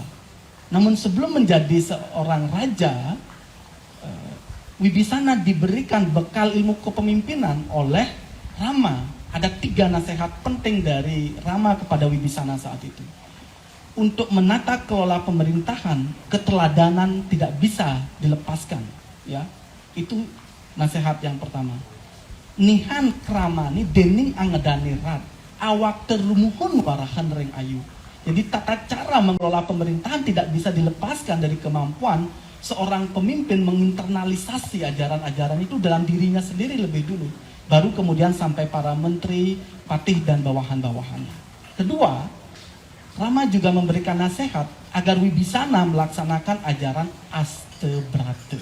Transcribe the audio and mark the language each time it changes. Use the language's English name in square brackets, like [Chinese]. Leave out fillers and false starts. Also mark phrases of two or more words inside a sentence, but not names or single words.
[Indonesian] Namun sebelum menjadi seorang raja, Wibisana diberikan bekal ilmu kepemimpinan oleh Rama. Ada 3 nasihat penting dari Rama kepada Wibisana saat itu. Untuk menata kelola pemerintahan, keteladanan tidak bisa dilepaskan. Ya, itu nasihat yang pertama. [Kawi] nihan kramani dening angedani rat awak terumuhun warahan ring ayu. [Indonesian] Jadi tata cara mengelola pemerintahan tidak bisa dilepaskan dari kemampuan seorang pemimpin menginternalisasi ajaran-ajaran itu dalam dirinya sendiri lebih dulu, baru kemudian sampai para menteri, patih dan bawahan-bawahannya. Kedua, Rama juga memberikan nasihat agar Wibisana melaksanakan ajaran Aste Brata.